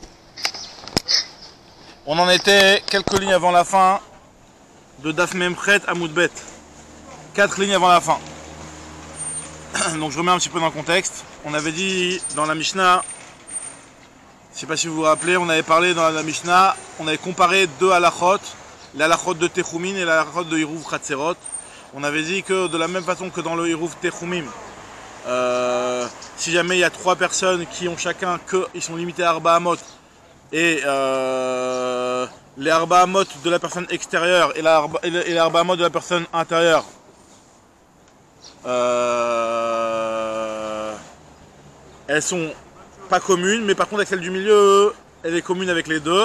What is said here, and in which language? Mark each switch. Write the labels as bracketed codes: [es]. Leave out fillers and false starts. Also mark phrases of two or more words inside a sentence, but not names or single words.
[fr] On en était quelques lignes avant la fin de daf même tête à Moudbet. 4 lignes avant la fin. Donc je remets un petit peu dans le contexte. On avait dit dans la Mishnah, je ne sais pas si vous vous rappelez, on avait parlé dans la Mishnah, on avait comparé deux halachot, l'halachot de Techumin et l'halachot de [he] עירוב חצרות. [fr] On avait dit que de la même façon que dans le [he] עירוב תחומים, [fr] si jamais il y a 3 personnes qui ont chacun ils sont limités à [he] ארבע אמות, [fr] et les [he] ארבע אמות [fr] de la personne extérieure et les [he] ארבע אמות [fr] de la personne intérieure, elles sont pas communes, mais par contre avec celle du milieu, elle est commune avec les deux.